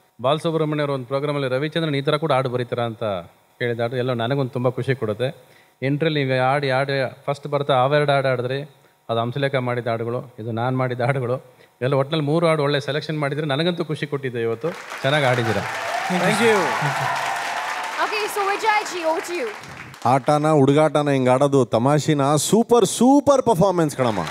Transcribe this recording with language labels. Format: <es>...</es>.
<kn>ಬಾಲಸುಬ್ರಹ್ಮಣ್ಯ ಅವರು ಒಂದು ಪ್ರೋಗ್ರಾಮಲ್ಲಿ ರವಿಚಂದ್ರನ್ ಈ ಥರ ಕೂಡ ಹಾಡು ಬರೀತಾರ ಅಂತ ಹೇಳಿದ ಹಾಡು. ಎಲ್ಲೋ ನನಗೊಂದು ತುಂಬ ಖುಷಿ ಕೊಡುತ್ತೆ. ಎಂಟ್ರಲ್ಲಿ ನೀವು ಹಾಡು ಫಸ್ಟ್ ಬರ್ತಾ ಅವೆರಡು ಹಾಡು ಆಡಿದ್ರಿ, ಅದು ಹಂಸಲೇಖ ಮಾಡಿದ ಹಾಡುಗಳು, ಇದು ನಾನು ಮಾಡಿದ ಹಾಡುಗಳು, ಎಲ್ಲ ಒಟ್ಟಿನಲ್ಲಿ 3 ಹಾಡು ಒಳ್ಳೆ ಸೆಲೆಕ್ಷನ್ ಮಾಡಿದರೆ ನನಗಂತೂ ಖುಷಿ ಕೊಟ್ಟಿದ್ದೆ. ಇವತ್ತು ಚೆನ್ನಾಗಿ ಆಡಿದ್ದೀರಾ.</kn> <en>Thank you. Okay, so Vijay ji, over to you.</en> <kn>ಆಟನ ಹುಡುಗಾಟನ ಹಿಂಗೆ ಆಡೋದು ತಮಾಷಿನ</kn> <en>super performance</en> <kn>ಕಣಮ್ಮ.</kn>